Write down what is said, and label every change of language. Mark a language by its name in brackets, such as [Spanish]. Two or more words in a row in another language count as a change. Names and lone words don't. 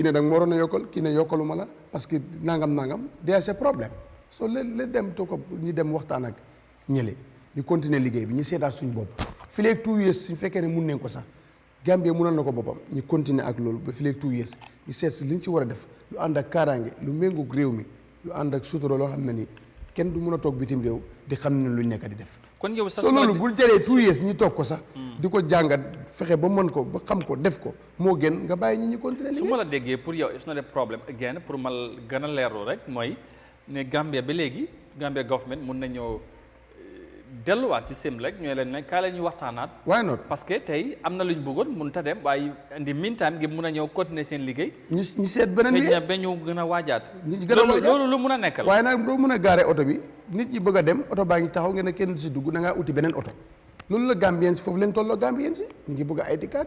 [Wolof] ne da nga ma waroon a yokkal kii ne yokkaluma la [French] parce que [Wolof] nangam [French] c'est problème [Wolof] soo leen dem to ko ñu dem waxtaan ak ñële ñu continuer liggéey bi ñu seetaat suñu bopp fi léegi 2 years suñu fekkee ne mun nañ ko sax Gambie mënal na ko boppam ñu continuer ak loolu ba fi léegi 2 years ñu seet si li ñu si war a def lu ànd ak kaaraange lu méngoog réew mi lu ànd ak sutura loo xam ne ni kenn du mën a toog bitim réew di xam ne luñ nekk di def. kon yow sax soo loolu bul jëlee 2 years ñu toog ko sax. di ko jàngat fexe ba mën ko ba xam ko def ko moo gën nga bàyyi ñi ñu continuer liggéey. su ma la déggee pour yow [English] it's not a problem again [Wolof] pour ma gën a leerlu rek mooy ne Gambia ba léegi Gambia government mun nañoo delluwaat ci Semlex ñooy leen ne kaa la ñuy waxtaanaat. [English] why not [French] parce que [Wolof] tey am na lu ñu bëggoon mun ta dem waaye indi meantime gi mun a ñëw continuer seen liggéey. ñu seet beneen bi xëy na ba ñu gën a waajaat. loolu lu mun a nekk la. waaye nag doo mun a gaare oto bi nit ñi bëgg a dem oto baa ngi taxaw ngeen ne kenn du si dugg da ngaa uti beneen oto loolu la Gambien si foofu leen tolloo Gambien si ñu ngi bëgg a [English] ID card.